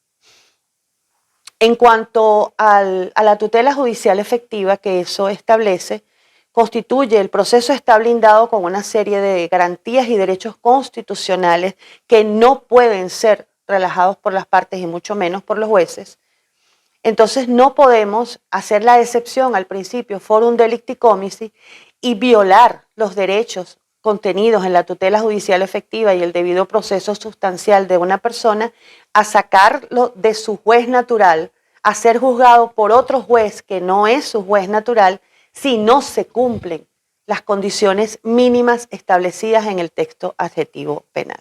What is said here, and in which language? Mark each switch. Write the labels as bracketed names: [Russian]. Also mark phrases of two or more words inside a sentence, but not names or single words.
[Spanish] En cuanto a la tutela judicial efectiva que eso establece, constituye, el proceso está blindado con una serie de garantías y derechos constitucionales que no pueden ser relajados por las partes y mucho menos por los jueces. Entonces no podemos hacer la excepción al principio [Latin] forum delicti comici [Spanish] y violar los derechos contenidos en la tutela judicial efectiva y el debido proceso sustancial de una persona a sacarlo de su juez natural, a ser juzgado por otro juez que no es su juez natural, si no se cumplen las condiciones mínimas establecidas en el texto adjetivo penal.